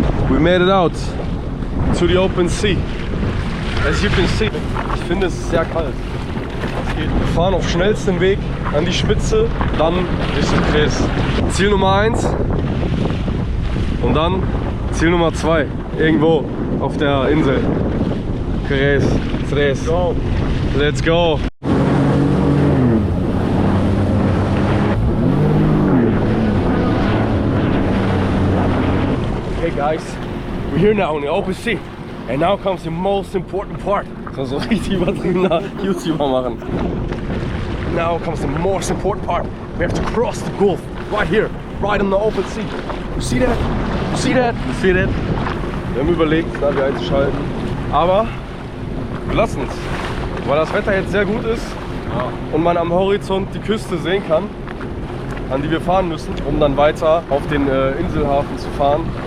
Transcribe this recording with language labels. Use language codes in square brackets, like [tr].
[en] We made it out to the open sea. As you can see, [de] ich finde es ist sehr kalt. Wir fahren auf schnellstem Weg an die Spitze, dann Richtung Kres. Ziel Nummer 1 und dann Ziel Nummer 2, irgendwo auf der Insel. [en] Kres, Kres. Go. Let's go! Okay guys, we're here now in the open sea. And now comes the most important part. [de] So richtig übertriebener YouTuber machen. [en] Now comes the most important part. We have to cross the Gulf. Right here, right in the open sea. You see that? You see that? You see that? [de] Wir haben überlegt, Navi einzuschalten. Aber wir lassen es. Weil das Wetter jetzt sehr gut ist und man am Horizont die Küste sehen kann, an die wir fahren müssen, um dann weiter auf den Inselhafen zu fahren.